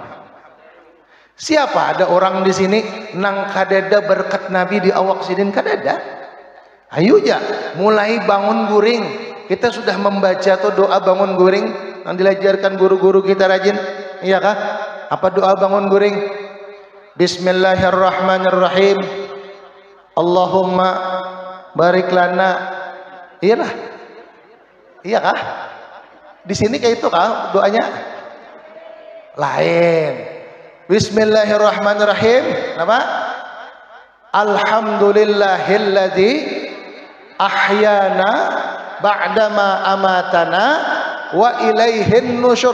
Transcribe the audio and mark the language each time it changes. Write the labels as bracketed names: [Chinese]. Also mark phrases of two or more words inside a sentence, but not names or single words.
[Banjar] Siapa ada orang di sini nang kadada berkat Nabi di awak sidin kadada? Ayo ya, mulai bangun guring. Kita sudah membaca tuh doa bangun guring yang diajarkan guru-guru kita rajin, iya kah? Apa doa bangun guring? [Arabic] Bismillahirrahmanirrahim. اللهم بارك لنا. [Banjar] Iyalah. Iya kah? Di sini kayak itu kah doanya? Lain. [Arabic] Bismillahirrahmanirrahim. [Banjar] Apa? [Arabic] الحمد لله الذي أحيانا بعد ما أماتنا وإليه النشور.